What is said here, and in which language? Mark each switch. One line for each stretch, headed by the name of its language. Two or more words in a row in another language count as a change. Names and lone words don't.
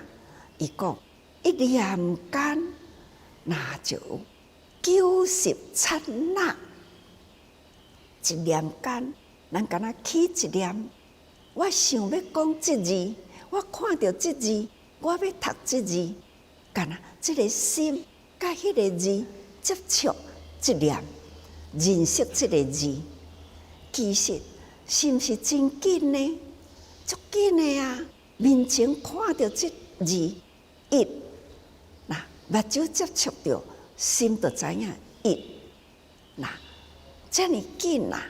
Min Nan Chinese: 伊讲一念间，那就90刹那。一念间，咱敢若起一念，我想要讲即字，我看到即字，我要读即字，敢若即个心甲迄个字接触一念，认识即个字，其实是毋是真紧呢？足紧的啊！面前看到即字一，那目睭接触到，心就知影一，那遮尔紧啊！